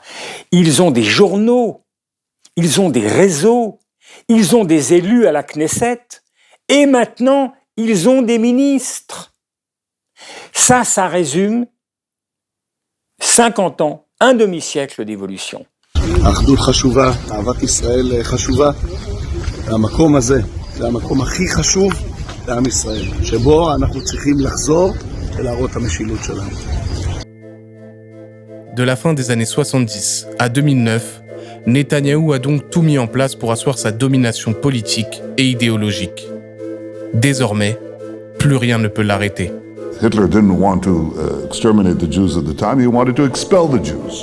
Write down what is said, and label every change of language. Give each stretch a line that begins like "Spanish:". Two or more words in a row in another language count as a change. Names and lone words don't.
French: Ils ont des journaux. Ils ont des réseaux. Ils ont des élus à la Knesset. Et maintenant, ils ont des ministres. Ça résume 50 ans, un demi-siècle d'évolution.
Hebrew: האחדות חשובה, אהבת ישראל חשובה. המקום הזה, זה המקום הכי חשוב לעם ישראל, שבו אנחנו צריכים לחזור ולהראות את המשילות שלנו.
French: De la fin des années 70 à 2009, Netanyahou a donc tout mis en place pour asseoir sa domination politique et idéologique. Désormais, plus rien ne peut l'arrêter.
English: Hitler didn't want to exterminate the Jews at the time, he wanted to expel the Jews.